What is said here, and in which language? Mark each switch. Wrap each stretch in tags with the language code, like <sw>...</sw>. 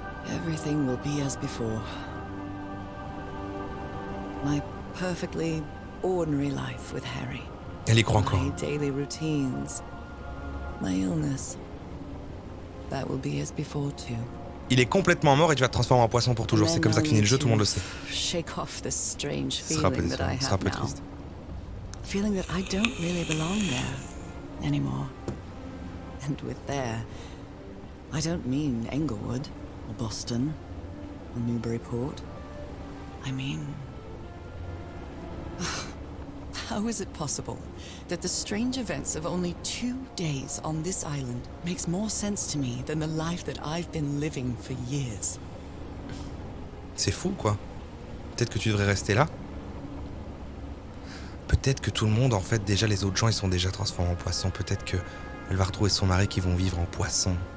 <en>Everything will be as before. My perfectly ordinary life with Harry.</en> <fr>Elle y croit encore.</fr> <en>My daily routines. My illness. That will be as before too.</en> <fr>Il est complètement mort et tu vas te transformer en poisson pour toujours. C'est comme ça que finit le jeu, tout le monde le sait.</fr> <en>Shake off this strange</en> <fr>Ce sera</fr> <en>feeling that I</en> <fr>un</fr> <en>have</en> <fr>peu</fr> <en>now.</en> <fr>triste.</fr> <en>Feeling that I don't really belong there anymore. And with there, I don't mean Englewood or Boston or Newburyport. I mean, how is it possible that the strange events of only 2 days on this island makes more sense to me than the life that I've been living for years?</en> <fr>C'est fou, quoi. Peut-être que tu devrais rester là. Peut-être que tout le monde, en fait, déjà les autres gens, ils sont déjà transformés en poissons. Peut-être que elle va retrouver son mari qui vont vivre en poisson.</fr>